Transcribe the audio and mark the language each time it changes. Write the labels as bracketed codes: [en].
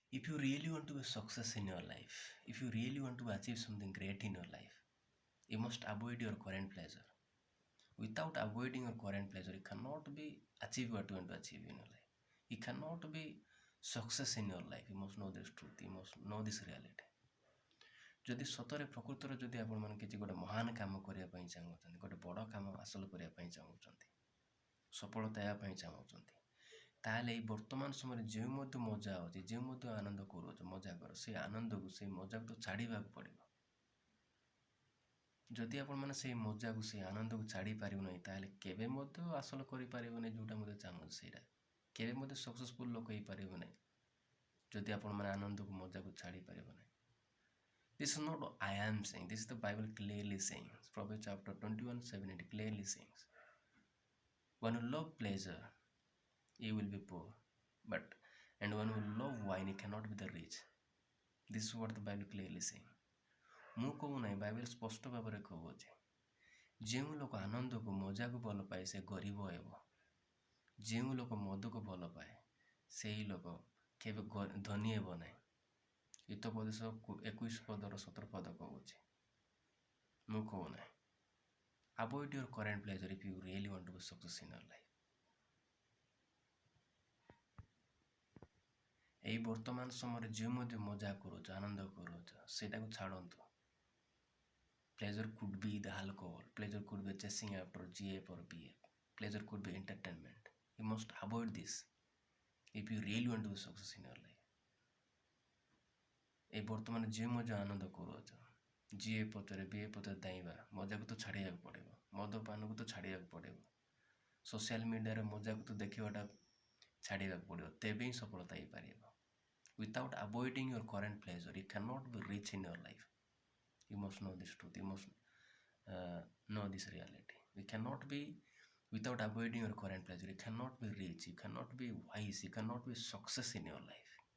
[en] If you really want to be success in your life, if you really want to achieve something great in your life, you must avoid your current pleasure. Without avoiding your current pleasure, you cannot be achieve what you want to achieve in your life. You cannot be success in your life. You must know this truth. You must know this reality. [or] ଯଦି ସତରେ ପ୍ରକୃତରେ ଯଦି ଆପଣମାନେ କିଛି ଗୋଟେ ମହାନ କାମ କରିବା ପାଇଁ ଚାହୁଁଛନ୍ତି, ଗୋଟେ ବଡ଼ କାମ ହାସଲ କରିବା ପାଇଁ ଚାହୁଁଛନ୍ତି, ସଫଳତା ହେବା ପାଇଁ ଚାହୁଁଛନ୍ତି, ତାହେଲେ ଏଇ ବର୍ତ୍ତମାନ ସମୟରେ ଯେଉଁ ମଧ୍ୟ ମଜା ଅଛି, ଯେଉଁ ମଧ୍ୟ ଆନନ୍ଦ କରୁଛ, ମଜା କର, ସେଇ ଆନନ୍ଦକୁ, ସେଇ ମଜାକୁ ତ ଛାଡ଼ିବାକୁ ପଡ଼ିବ। ଯଦି ଆପଣମାନେ ସେଇ ମଜାକୁ, ସେଇ ଆନନ୍ଦକୁ ଛାଡ଼ି ପାରିବ ନାହିଁ, ତାହେଲେ କେବେ ମଧ୍ୟ ହାସଲ କରିପାରିବ ନାହିଁ ଯେଉଁଟା ମଧ୍ୟ ଚାହୁଁଛି ସେଇଟା। କେବେ ମଧ୍ୟ ସକ୍ସେସଫୁଲ୍ ଲୋକ ହେଇପାରିବ ନାହିଁ ଯଦି ଆପଣମାନେ ଆନନ୍ଦକୁ, ମଜାକୁ ଛାଡ଼ି ପାରିବ ନାହିଁ। [en] This is not I am saying, this is the Bible clearly saying. Proverbs chapter 21:7 it clearly says, when you love pleasure, you will be poor. And when you love wine, you cannot be the rich. This is what the Bible clearly saying. [or] ମୁଁ କହୁ ନାହିଁ, Bible ସ୍ପଷ୍ଟ ଭାବରେ କହୁଅଛି, ଯେଉଁ ଲୋକ ଆନନ୍ଦକୁ, ମଜାକୁ ଭଲ ପାଏ ସେ ଗରିବ ହେବ। ଯେଉଁ ଲୋକ ମଦକୁ ଭଲ ପାଏ ସେହି ଲୋକ କେବେ ଧନୀ ହେବ ନାହିଁ। ହିତୋପଦେଶ 21:17 କହୁଛି। ମୁଁ କହୁ ନାହିଁ, [en] avoid your current pleasure if you really want to be success in your life. [or] এই ବର୍ତ୍ତମାନ ସମୟରେ ଯେଉଁ ମଧ୍ୟ ମଜା କରୁଛ, ଆନନ୍ଦ କରୁଛ, ସେଇଟାକୁ ଛାଡ଼ନ୍ତୁ। [en] Pleasure could be the alcohol. Pleasure could be chasing after GF or BF. Pleasure could be entertainment. You must avoid this if you really want to be success in your life. [or] এই ବର୍ତ୍ତମାନ ଯେଉଁ ମଜା ଆନନ୍ଦ କରୁଅଛ, GF ପଛରେ, BF ପଛରେ ଧାଇଁବା, ମଜାକୁ ତ ଛାଡ଼ିବାକୁ ପଡ଼ିବ, ମଦପାନକୁ ତ ଛାଡ଼ିବାକୁ ପଡ଼ିବ, ସୋସିଆଲ ମିଡ଼ିଆରେ ମଜାକୁ ତ ଦେଖିବାଟା ଛାଡ଼ିବାକୁ ପଡ଼ିବ, ତେବେ ହିଁ ସଫଳତା ହେଇପାରିବ। [en] Without avoiding your current pleasure, you cannot be rich in your life. You must know this truth. You must know this reality. You cannot be, without avoiding your current pleasure, you cannot be rich, you cannot be wise, you cannot be success in your life.